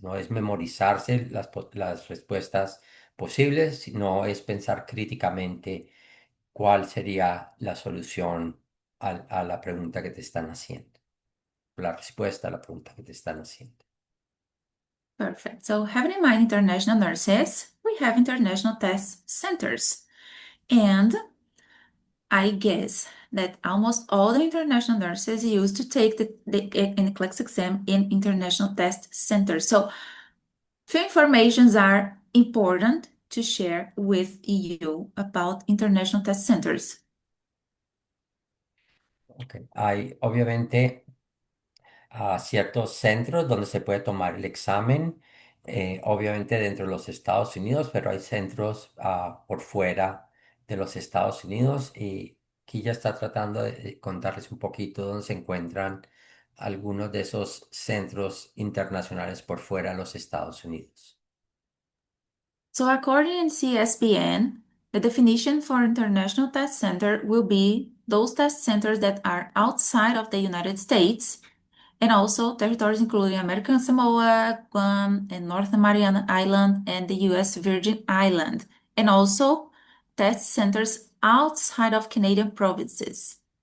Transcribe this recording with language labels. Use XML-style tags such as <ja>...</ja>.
<es>No es memorizarse las respuestas posibles, sino es pensar críticamente cuál sería la solución a la pregunta que te están haciendo, la respuesta a la pregunta que te están haciendo.</es> <en>Perfect. So having in mind international nurses, we have international test centers. And I guess that almost all the international nurses used to take the NCLEX exam in international test centers. So few informations are important to share with you about international test centers. Ok.</en> <es>Hay obviamente ciertos centros donde se puede tomar el examen, obviamente dentro de los Estados Unidos, pero hay centros por fuera de los Estados Unidos y aquí ya está tratando de contarles un poquito dónde se encuentran algunos de esos centros internacionales por fuera de los Estados Unidos.</es> <en>So according to CSPN, the definition for international test center will be those test centers that are outside of the United States and also territories including American Samoa, Guam, and North Mariana Island and the US Virgin Island, and also test centers outside of Canadian provinces.</en>